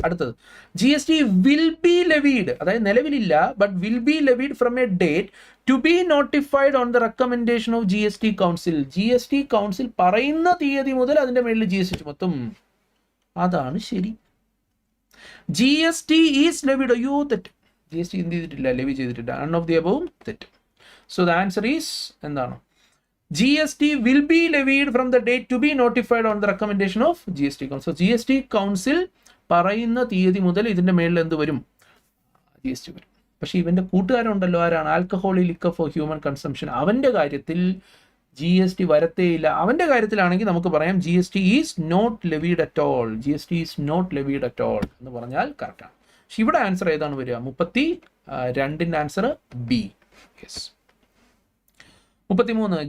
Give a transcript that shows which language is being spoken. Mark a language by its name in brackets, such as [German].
[English] അടുത്തത്, GST will be levied, [Malayalam] അതായത് നിലവിലില്ല, [English] But will be levied from a date to be notified on the recommendation of GST council. [Malayalam] GST council പറയുന്ന തീയതി മുതൽ അതിന്റെ മേളിൽ GST ചുമത്തും. അതാണ് ശരി. [English] GST is levied. [Malayalam] അയ്യോ തെറ്റ്. GST എന്ത് ചെയ്തിട്ടില്ല? ലെവി ചെയ്തിട്ടില്ല. [English] none of the above [Malayalam] തെറ്റ്. [English] so the answer is [Malayalam] എന്താണ്? [English] GST will be levied from the date to be notified on the recommendation of GST Council. So GST Council [Malayalam] പറയുന്ന തീയതി മുതൽ ഇതിന്റെ മേളിൽ എന്ത് വരും? GST വരും. പക്ഷെ ഇവന്റെ കൂട്ടുകാരുണ്ടല്ലോ, ആരാണ്? [English] Alcoholic liquor for human consumption. [Malayalam] അവന്റെ കാര്യത്തിൽ GST വരത്തേയില്ല. അവന്റെ കാര്യത്തിലാണെങ്കിൽ നമുക്ക് പറയാം [English] GST is not levied at all. GST is not levied at all [Malayalam] എന്ന് പറഞ്ഞാൽ കറക്റ്റാണ്. പക്ഷെ ഇവിടെ ആൻസർ ഏതാണ് വരിക? 32-ന്റെ ആൻസർ B. യെസ്. 33.